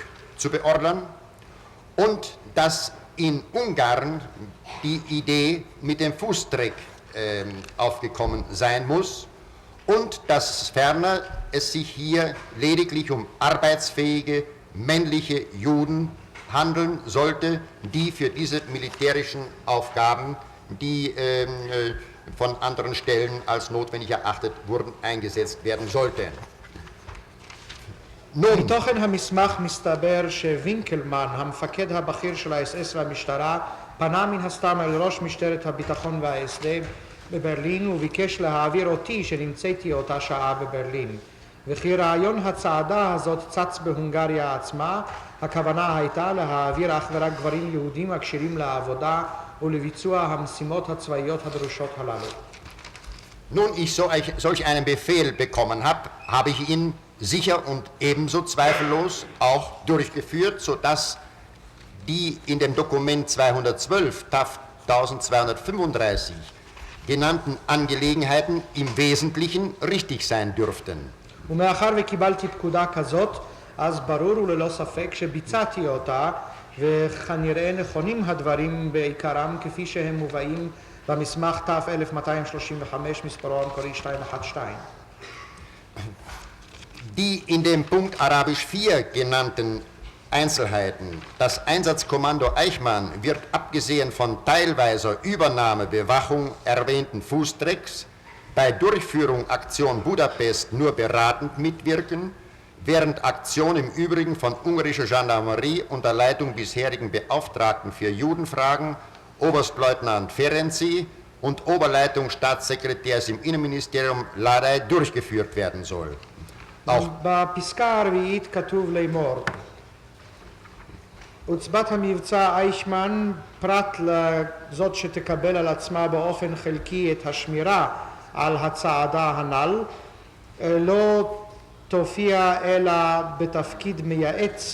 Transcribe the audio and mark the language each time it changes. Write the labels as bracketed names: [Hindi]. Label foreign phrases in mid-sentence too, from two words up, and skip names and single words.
[German] zu beordern und dass in Ungarn die Idee mit dem Fußtreck aufgekommen sein muss und dass ferner es sich hier lediglich um arbeitsfähige männliche Juden handeln sollte, die für diese militärischen Aufgaben, die von anderen Stellen als notwendig erachtet wurden, eingesetzt werden sollten. [Hebrew] מתוכן המסמך מסתבר שווינקלמן, המפקד הבכיר של ה-SS והמשטרה, פנה מן הסתם אל ראש משטרת הביטחון וה-SD בברלין וביקש להעביר אותי שנמצאתי אותה שעה בברלין. וכי רעיון הצעדה הזאת צץ בהונגריה עצמה, הכוונה הייתה להעביר אך ורק גברים יהודים הקשירים לעבודה ולביצוע המשימות הצבאיות הדרושות הללו. [German] Nun ich solch einen Befehl bekommen habe, habe ich ihn sicher und ebenso zweifellos auch durchgeführt, sodass die in dem Dokument 212 TAF 1235 genannten Angelegenheiten im Wesentlichen richtig sein dürften. [Hebrew] ומאחר וקיבלתי פקודה כזאת, אז ברור וללא ספק שביצעתי אותה, וכנראה נכונים הדברים בעיקרם כפי שהם מובאים במסמך ת'1235 מספרו המקורי 212. [German] Die in dem Punkt Arabisch 4 genannten Einzelheiten. Das Einsatzkommando Eichmann wird abgesehen von teilweiser Übernahme Bewachung erwähnten Fußtrecks bei Durchführung Aktion Budapest nur beratend mitwirken, während Aktion im Übrigen von ungarischer Gendarmerie unter Leitung bisherigen Beauftragten für Judenfragen, Oberstleutnant Ferenczy und Oberleitung Staatssekretärs im Innenministerium Ladai durchgeführt werden soll. [Hebrew] בפסקה הרביעית כתוב לאמור: עוצבת המבצע אייכמן, פרט לזאת שתקבל על עצמה באופן חלקי את השמירה על הצעדה הנ"ל, לא תופיע אלא בתפקיד מייעץ